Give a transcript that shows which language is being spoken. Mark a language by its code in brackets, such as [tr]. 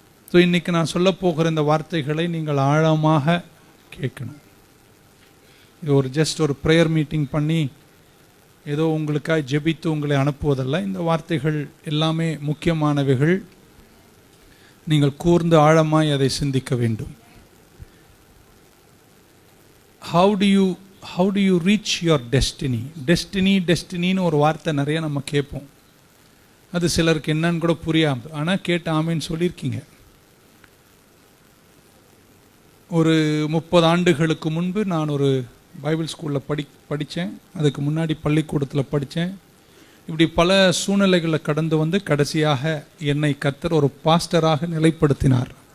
[ta] So இன்னைக்கு நான் சொல்ல போகிற இந்த வார்த்தைகளை நீங்கள் ஆழமாக கேட்கணும். இது ஒரு ஜஸ்ட் ஒரு ப்ரேயர் மீட்டிங் பண்ணி ஏதோ உங்களுக்காக ஜெபித்து உங்களை அனுப்புவதல்ல. இந்த வார்த்தைகள் எல்லாமே முக்கியமானவைகள். நீங்கள் கூர்ந்து ஆழமாய் அதை சிந்திக்க வேண்டும். [en] How do you reach your destiny? [ta] டெஸ்டினின்னு ஒரு வார்த்தை நிறைய நம்ம கேட்போம். அது சிலருக்கு என்னன்னு கூட புரியாது. ஆனால் கேட்டு ஆமேன்னு சொல்லியிருக்கீங்க. ஒரு 30 ஆண்டுகளுக்கு முன்பு நான் ஒரு பைபிள் ஸ்கூலில் படித்தேன். அதுக்கு முன்னாடி பள்ளிக்கூடத்தில் படித்தேன். இப்படி பல சூழ்நிலைகளை கடந்து வந்து கடைசியாக என்னை கர்த்தர் ஒரு பாஸ்டராக நிலைப்படுத்தினார்.